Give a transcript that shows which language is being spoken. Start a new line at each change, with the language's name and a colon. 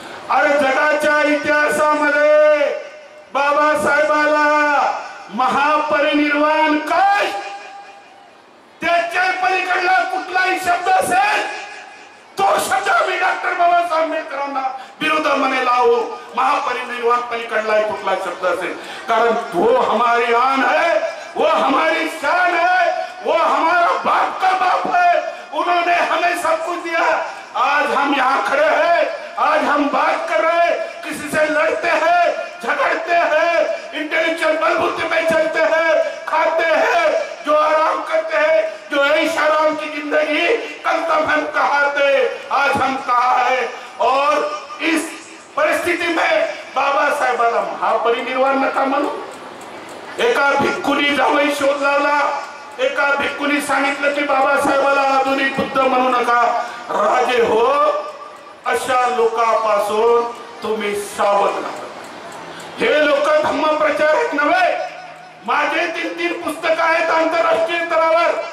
Marathi: अरे जगाच्या इतिहासामध्ये बाबासाहेबाला महापरिनिर्वाण काय, त्याच्या पलीकडला कुठलाही शब्द असेल तो शब्द मी डॉक्टर बाबासाहेब आंबेडकरांना विरोधामध्ये लावू. महापरिनिर्वाण पलीकडला कुठला शब्द असेल, कारण
Hindi: वो हमारी आन है, वो हमारी शान है, वो हमारा बाप का बाप है. उन्होंने हमें सब कुछ दिया. आज हम यहाँ खड़े हैं, आज हम बात कर रहे हैं, किसी से लड़ते हैं, झगड़ते हैं, इंटेलेक्चुअल बलबूते में चलते हैं, खाते हैं, जो आराम करते हैं, जो ऐश आराम की जिंदगी, कल तक हम कहाँ थे, आज हम कहाँ है. और इस
Marathi: परिस्थिती में बाबा साहेबाला महापरिनिर्वाण नका म्हणू. एका भिक्खूनी जावई शोध लावला. एका भिक्खूनी सांगितलं की बाबासाहेबाला आधुनिक बुद्ध म्हणू नका. राजे हो, अशा लोकांपासून तुम्ही सावध राहा. हे लोक धम्म प्रचारक नव्हे. माझे 3 पुस्तक आहेत आंतरराष्ट्रीय स्तरावर.